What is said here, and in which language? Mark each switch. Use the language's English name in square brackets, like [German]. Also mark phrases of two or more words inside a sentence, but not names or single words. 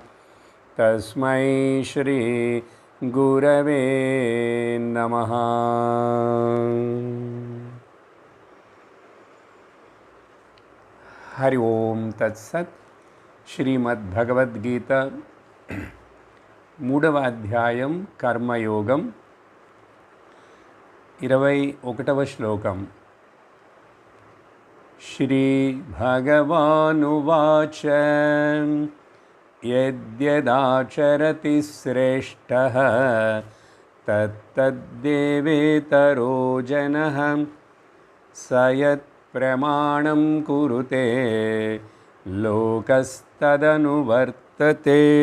[Sanskrit] तस्मै श्री गुरवे नमः। हरि ओम तत्सत्। [Telugu] श्रीमद्भगवद्गीता మూడవ అధ్యాయం కర్మయోగం 21వ శ్లోకం. [Sanskrit] శ్రీ భగవానువాచ యద్యదాచరతి శ్రేష్టః తత్తద్దేవేతరో జనః స యత్ ప్రమాణం కురుతే లోకస్తదనువర్తతే.